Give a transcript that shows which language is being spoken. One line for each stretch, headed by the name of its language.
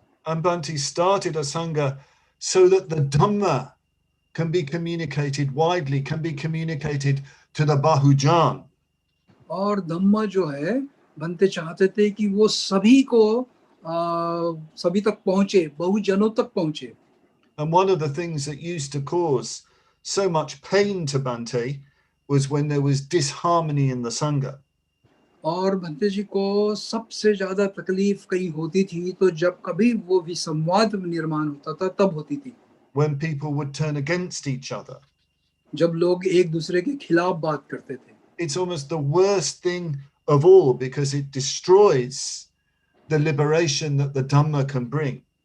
English: And Bhante started a Sangha so that the Dhamma can be communicated widely, can be communicated to the Bahujan.
Hindi: और धम्म जो है भंते चाहते थे कि वो सभी को सभी तक पहुंचे, बहुजनों तक पहुंचे.
English: And one of the things that used to cause so much pain to Bhante was when there was disharmony in the Sangha.
Hindi: और भंते जी को सबसे ज्यादा तकलीफ कहीं होती थी तो जब कभी वो विसंवाद निर्माण होता था तब होती थी.
English: When people would turn against each other.
Hindi: जब लोग एक दूसरे के खिलाफ बात करते थे.
English: It's almost the worst thing of all because it destroys the liberation that the Dhamma can bring.